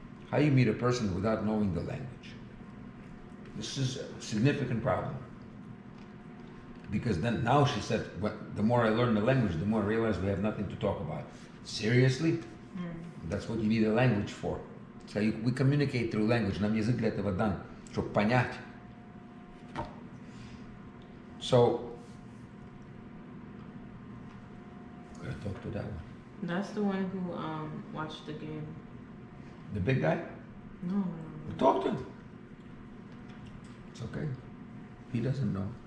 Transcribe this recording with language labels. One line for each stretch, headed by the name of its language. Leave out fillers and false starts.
English: How you meet a person without knowing the language? This is a significant problem. Because then now she said, the more I learn the language, the more I realize we have nothing to talk about. Seriously? That's what you need a language for. So we communicate through language.
Russian: Нам язык для этого дан, чтобы понять.
English: So, I'm gonna talk to that one. That's the one who watched the game. The big guy? No. We talk to him. It's okay. He doesn't know.